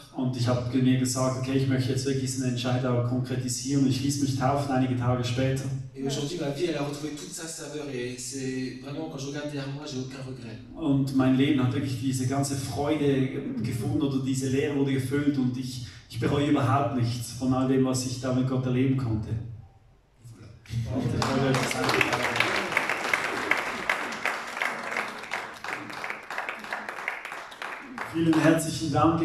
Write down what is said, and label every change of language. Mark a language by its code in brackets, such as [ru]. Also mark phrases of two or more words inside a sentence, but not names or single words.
[de] Und ich habe mir gesagt, okay, ich möchte jetzt wirklich diesen Entscheid auch konkretisieren. Und ich ließ mich taufen einige Tage später. [fr] Et aujourd'hui, ma vie, elle a retrouvé toute sa saveur et c'est vraiment, quand je regarde derrière moi, j'ai aucun regret. [de] Und mein Leben hat wirklich diese ganze Freude gefunden oder diese Leere wurde gefüllt und ich bereue überhaupt nichts von all dem, was ich da mit Gott erleben konnte. Vielen herzlichen Dank.